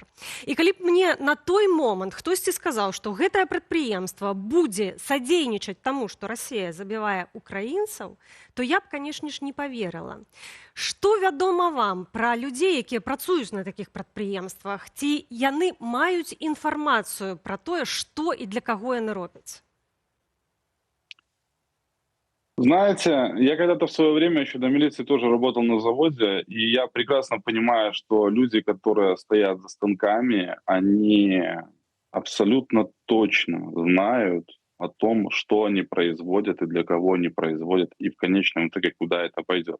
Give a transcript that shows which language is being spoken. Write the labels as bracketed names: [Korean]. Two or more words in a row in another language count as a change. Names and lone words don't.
[Belarusian] І калі б мне на той момант хтосьці сказаў, што гэтае прадпрыемства будзе садзейнічаць таму, што Расія забівае украінцаў, то я б, канешне ж, [Russian] не поверила. [Belarusian] Што вядома вам пра людзей, якія працуюць на такіх прадпрыемствах? Ці яны маюць інфармацыю пра тое, што і для каго яны робяць? [Russian] Знаете, я когда-то в свое время еще до милиции тоже работал на заводе, и я прекрасно понимаю, что люди, которые стоят за станками, они абсолютно точно знают о том, что они производят и для кого они производят, и в конечном итоге куда это пойдет.